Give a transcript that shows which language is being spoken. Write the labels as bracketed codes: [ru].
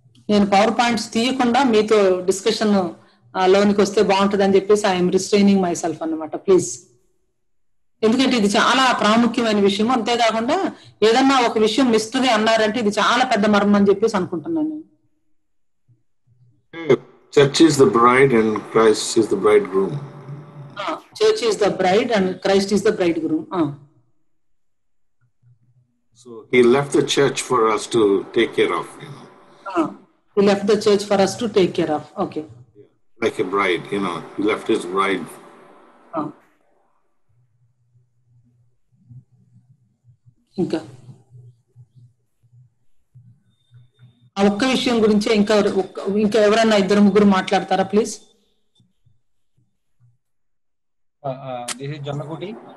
[te] నేను power points తీయకుండా మీతో డిస్కషన్ లోనికి వస్తే బాగుంటుంది అని చెప్పేసి [en] I'm restraining myself [te] అన్నమాట, ప్లీజ్. ఎందుకంటే ఇది చాలా ప్రాముఖ్యమైన విషయం. అంతేకాకుండా ఏదన్నా ఒక విషయం మిస్టరీ అన్నారంటే ఇది చాలా పెద్ద మర్మం అని చెప్పేసి అనుకుంటున్నాను నేను. [en] Church is the bride and Christ is the bridegroom. Church is the bride and Christ is the bridegroom. So he left the church for us to take care of, you know. He left the church for us to take care of. Okay. Like a bride, you know, he left his bride. [te] ఇంకా ఆ ఒక్క విషయం గురించి ఇంకా ఎవరన్నా 2-3 మాట్లాడతారా please? [en] This is Jannakuti.